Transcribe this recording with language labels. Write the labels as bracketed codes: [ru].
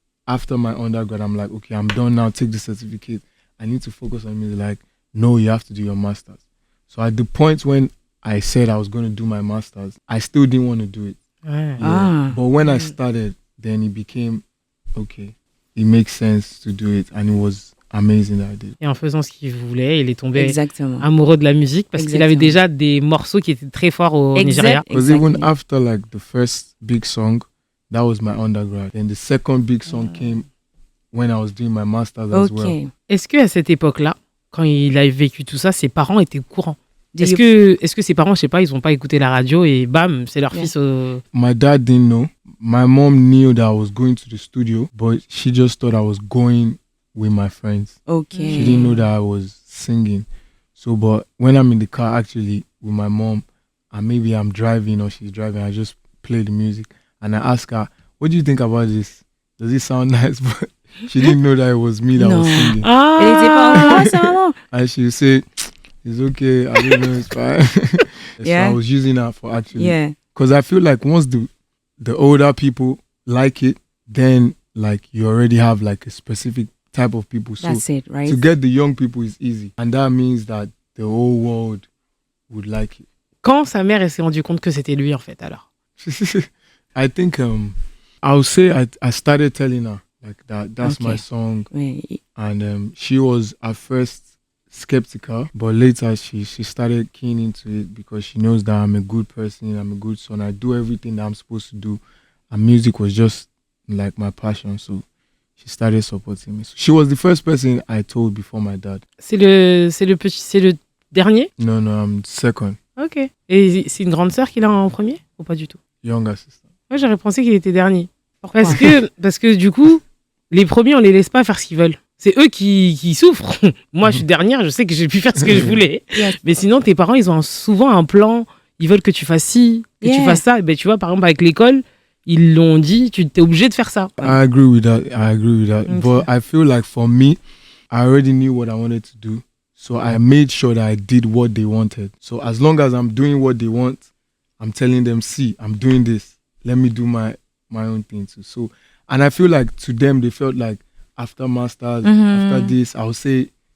[en] After my undergrad, I'm like, okay, I'm done now. Take the certificate. I need to focus on music. Like, no, you have to do your master's. So at the point when I said I was going to do my master's, I still didn't want to do it. [fr] Ouais. Ah. [en] But when I started, then it became, okay, it makes sense to do it. And it was amazing that I did. [fr] Et en faisant ce qu'il voulait, il est tombé Exactement. amoureux de la musique parce qu'il avait Exactement. déjà des morceaux qui étaient très forts au Nigeria. [en] Because even after like the first big song, that was my undergrad. Then the second big song came when I was doing my master's as well. Ok. [fr] Est-ce qu'à cette époque-là, quand il a vécu tout ça, ses parents étaient au courant? [en] Do [fr] Est-ce que ses parents, je sais pas, ils ont pas écouté la radio et bam, c'est leur [en] Yeah. [fr] fils [en] My dad didn't know. My mom knew that I was going to the studio, but she just thought I was going with my friends. Ok. She didn't know that I was singing. So, but when I'm in the car actually with my mom, and maybe I'm driving or she's driving, I just play the music and I ask her, "What do you think about this? Does it sound nice?" But she didn't know that it was me that No. was singing. [fr] Elle était pas en classe, sa maman. [en] And she would say, "It's okay. I don't know. It's fine." Yeah. So I was using that for actually, Yeah. because I feel like once the older people like it, then like you already have like a specific type of people. So That's it, right? to get the young people is easy, and that means that the whole world would like it. Quand sa mère elle s'est rendue compte que c'était lui en fait alors? I think I would say I started telling her like that's Okay. my song, Oui. and she was at first skeptical, but later she started keen into it because she knows that I'm a good person, I'm a good son, I do everything that I'm supposed to do, and music was just like my passion. So she started supporting me. So she was the first person I told before my dad. [fr] C'est le dernier? [en] No, I'm second, Ok. [fr] Et c'est une grande sœur qu'il a en premier ou pas du tout? [en] younger sister. [fr] Moi j'aurais pensé qu'il était dernier. Pourquoi? Parce que du coup, les premiers on les laisse pas faire ce qu'ils veulent. C'est eux qui souffrent. Moi je suis dernière, je sais que j'ai pu faire ce que je voulais. [en] Yes. [fr] Mais sinon tes parents ils ont souvent un plan, ils veulent que tu fasses ci, que tu [en] Yeah. [fr] fasses ça. Et ben tu vois par exemple avec l'école, ils l'ont dit, tu t'es obligé de faire ça. [en] I agree with that. Okay. But I feel like for me, I already knew what I wanted to do. So I made sure that I did what they wanted. So as long as I'm doing what they want, I'm telling them, see, I'm doing this. Let me do my own thing too. So, and I feel like to them, they felt like after masters, after this, I'll say